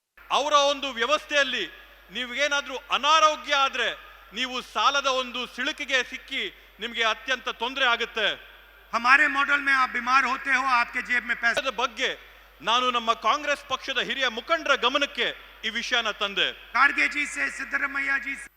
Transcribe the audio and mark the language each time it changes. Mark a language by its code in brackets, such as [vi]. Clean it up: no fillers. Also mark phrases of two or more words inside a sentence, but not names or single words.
[kn] ಅವರ ಒಂದು ವ್ಯವಸ್ಥೆಯಲ್ಲಿ ನೀವೇನಾದರೂ ಅನಾರೋಗ್ಯ ಆದರೆ ನೀವು ಸಾಲದ ಒಂದು ಸಿಳುಕಿಗೆ ಸಿಕ್ಕಿ ನಿಮಗೆ ಅತ್ಯಂತ ತೊಂದರೆ ಆಗುತ್ತೆ. [hi] हमारे मॉडल में आप बीमार होते हो, आपके जेब में पैसे. [kn] ಅದರ ಬಗ್ಗೆ ನಾನು ನಮ್ಮ ಕಾಂಗ್ರೆಸ್ ಪಕ್ಷದ ಹಿರಿಯ ಮುಖಂಡರ ಗಮನಕ್ಕೆ ಈ ವಿಷಯನ ತಂದೆ. [hi] ಖಾರ್ಗೆ ಜಿ से ಸಿದ್ದರಾಮಯ್ಯ ಜಿ